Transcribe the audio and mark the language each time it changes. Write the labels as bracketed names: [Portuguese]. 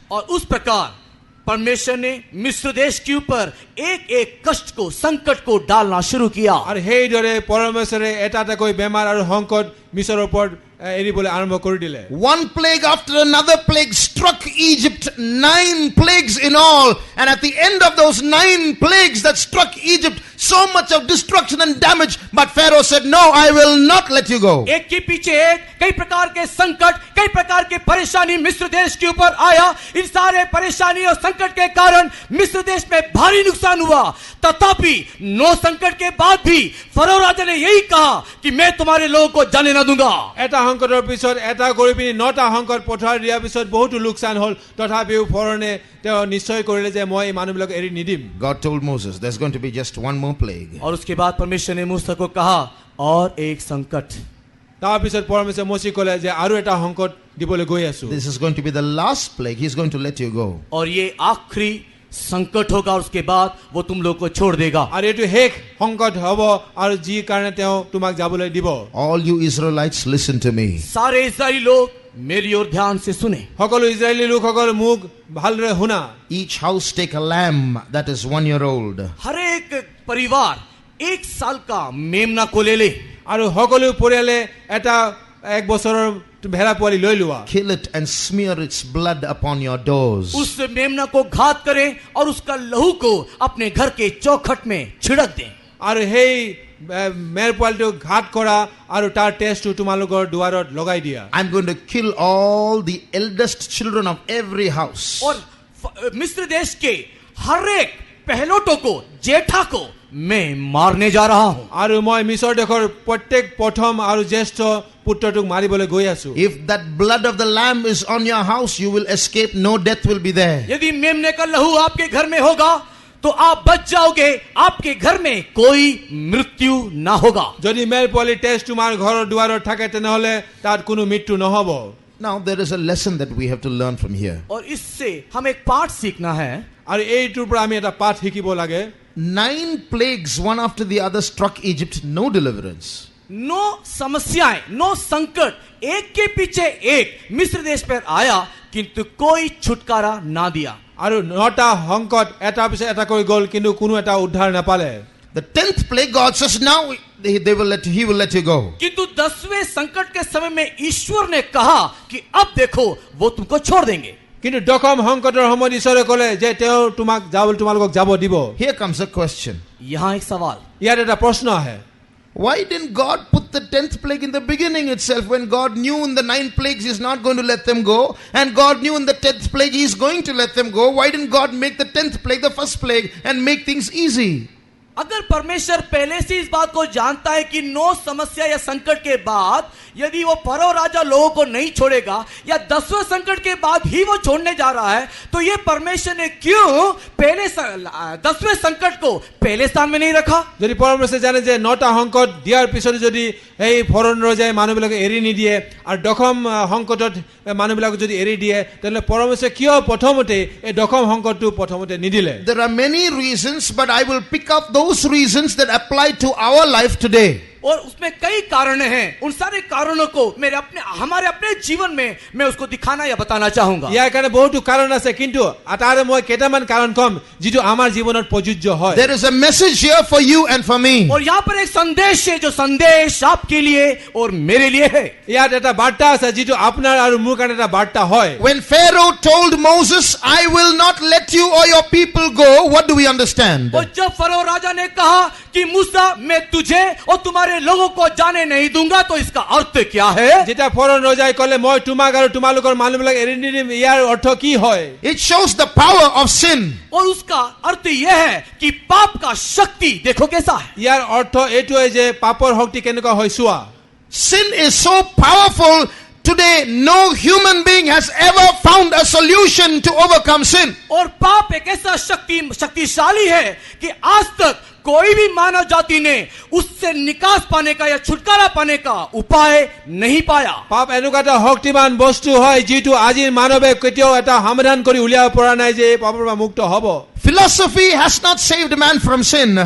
[Hindi] और उस प्रकार परमेश्वर ने मिस्र देश के ऊपर एक एक कष्ट को, संकट को डालना शुरू किया। [Assamese] আৰু সেইদৰে পৰমেশ্বৰে এটা এটাকৈ বেমাৰ আৰু সংকট মিছৰৰ ওপৰত এৰিবলৈ আৰম্ভ কৰি দিলে। [English] One plague after another plague struck Egypt, 9 plagues in all. And at the end of those 9 plagues that struck Egypt, so much of destruction and damage. But Pharaoh said, no, I will not let you go. [Hindi] एक के पीछे एक कई प्रकार के संकट, कई प्रकार के परेशानी मिस्र देश के ऊपर आया। इन सारे परेशानी और संकट के कारण मिस्र देश में भारी नुकसान हुआ। तथापि 9 संकट के बाद भी फरो राजा ने यही कहा कि मैं तुम्हारे लोगों को जाने न दूंगा। [Assamese] এটা সংকটৰ পিছত এটা কৰি পিনি 9টা সংকট পঠাই দিয়াৰ পিছত বহুতো লোকচান হ'ল, তথাপিও ফৰনে তেওঁ নিশ্চয় কৰিলে যে মই এই মানুহবিলাক এৰি নিদিম। [English] God told Moses, there's going to be just one more plague. [Hindi] और उसके बाद परमेश्वर ने मूसा को कहा और एक संकट। [Assamese] তাৰ পিছত পৰমেশ্বৰে মৌচি ক'লে যে আৰু এটা সংকট দিবলৈ গৈ আছো। [English] This is going to be the last plague. He's going to let you go. [Hindi] और ये आखिरी संकट होगा और उसके बाद वो तुम लोग को छोड़ देगा। [Assamese] আৰু এইটো শেষ সংকট হ'ব আৰু যি কাৰণে তেওঁ তোমাক যাবলৈ দিব। [English] All you Israelites, listen to me. [Hindi] सारे इस्राएली लोग मेरी ओर ध्यान से सुने। [Assamese] সকলো ইজৰাইলী লোকসকল মোক ভালদৰে শুনা। [English] Each house take a lamb that is 1 year old. [Hindi] हर एक परिवार 1 साल का मेमना को ले ले। [Assamese] আৰু সকলো পৰিয়ালে এটা 1 বছৰৰ ভেড়া পোৱালি লৈ লোৱা। [English] Kill it and smear its blood upon your doors. [Hindi] उस मेमना को घात करें और उसका लहू को अपने घर के चौखट में छिड़क दें। [Assamese] আৰু সেই মেৰ পোৱালিটো ঘাট কৰা আৰু তাৰ টেষ্টটো তোমালোকৰ দুৱাৰত লগাই দিয়া। [English] I'm going to kill all the eldest children of every house. [Hindi] और मिस्र देश के हर एक पहलोटों को, जेठा को मैं मारने जा रहा हूं। [Assamese] আৰু মই মিছৰ দেশৰ প্ৰত্যেক প্ৰথম আৰু জ্যেষ্ঠ পুত্ৰটোক মাৰিবলৈ গৈ আছো। [English] If that blood of the lamb is on your house, you will escape. No death will be there. [Hindi] यदि मेमने का लहू आपके घर में होगा तो आप बच जाओगे, आपके घर में कोई मृत्यु ना होगा। [Assamese] যদি মেৰ পোৱালি টেষ্ট তোমাৰ ঘৰৰ দুৱাৰত থাকে তেনেহলে তাত কোনো মৃত্যু নহব। [English] Now there is a lesson that we have to learn from here. [Hindi] और इससे हम एक पाठ सीखना है। [Assamese] আৰু এইটোৰ পৰা আমি এটা পাঠ শিকিব লাগে। [English] 9 plagues, one after the other, struck Egypt. No deliverance. [Hindi] 9 समस्याएं, 9 संकट एक के पीछे एक मिस्र देश पर आया, किंतु कोई छुटकारा ना दिया। [Assamese] আৰু 9টা সংকট এটাৰ পিছত এটা কৰি গ'ল, কিন্তু কোনো এটা উদ্ধাৰ নাপালে। [English] The 10th plague, God says, now he will let you go. [Hindi] किंतु 10वें संकट के समय में ईश्वर ने कहा कि अब देखो वो तुमको छोड़ देंगे। [Assamese] কিন্তু দশম সংকটৰ সময়ত ঈশ্বৰে ক'লে যে তেওঁ তোমালোকক যাব দিব। [English] Here comes a question. [Hindi] यहाँ एक सवाल, [Assamese] ইয়াত এটা প্ৰশ্ন আহে। [English] Why didn't God put the 10th plague in the beginning itself, when God knew in the 9 plagues He's not going to let them go, and God knew in the 10th plague He's going to let them go? Why didn't God make the 10th plague the first plague and make things easy? [Hindi] अगर परमेश्वर पहले से इस बात को जानता है कि 9 समस्या या संकट के बाद यदि वो फरो राजा लोगों को नहीं छोड़ेगा या 10वें संकट के बाद ही वो छोड़ने जा रहा है, तो ये परमेश्वर ने क्यों पहले 10वें संकट को पहले स्थान में नहीं रखा? [Assamese] যদি পৰমেশ্বৰে জানে যে 9টা সংকট দিয়াৰ পিছত যদি এই ফৰন ৰজাই মানুহবিলাকক এৰি নিদিয়ে আৰু দশম সংকটত মানুহবিলাকক যদি এৰি দিয়ে, তেনে পৰমেশ্বৰে কিয় প্ৰথমতে এই দশম সংকটটো প্ৰথমতে নিদিলে? [English] There are many reasons, but I will pick up those reasons that apply to our life today. [Hindi] और उसमें कई कारण हैं। उन सारे कारणों को हमारे अपने जीवन में मैं उसको दिखाना या बताना चाहूंगा। [Assamese] ইয়াৰ কাৰণে বহুতো কাৰণ আছে, কিন্তু আটাৰে মই কেইটামান কাৰণ কম যিটো আমাৰ জীৱনত প্ৰযোজ্য হয়। [English] There is a message here for you and for me. [Hindi] और यहाँ पर एक संदेश है जो संदेश आपके लिए और मेरे लिए है। [Assamese] ইয়াত এটা বাৰ্তা আছে যিটো আপোনাৰ আৰু মোৰ কাৰণে এটা বাৰ্তা হয়। [English] When Pharaoh told Moses, I will not let you or your people go, what do we understand? [Hindi] और जब फरो राजा ने कहा कि मूसा मैं तुझे और तुम्हारे लोगों को जाने नहीं दूंगा, तो इसका अर्थ क्या है? [Assamese] যেতিয়া ফৰন ৰজাই ক'লে মই তোমাক আৰু তোমালোকৰ মানুহবিলাক এৰি নিদিম, ইয়াৰ অৰ্থ কি হয়? [English] It shows the power of sin. [Hindi] और उसका अर्थ यह है कि पाप का शक्ति देखो कैसा है। [Assamese] ইয়াৰ অৰ্থ এইটোৱে যে পাপৰ শক্তি কেনেকুৱা হয় চোৱা। [English] Sin is so powerful Today, no human being has ever found a solution to overcome sin. [Hindi] और पाप एक ऐसा शक्तिशाली है कि आज तक कोई भी मानव जाति ने उससे निकास पाने का या छुटकारा पाने का उपाय नहीं पाया। [Assamese] পাপ এনেকুৱা এটা শক্তিমান বস্তু হয় যিটো আজিৰ মানৱে কেতিয়াও এটা সমাধান কৰি উলিয়াব পৰা নাই যে এই পাপৰ পৰা মুক্ত হ'ব। [English] Philosophy has not saved man from sin.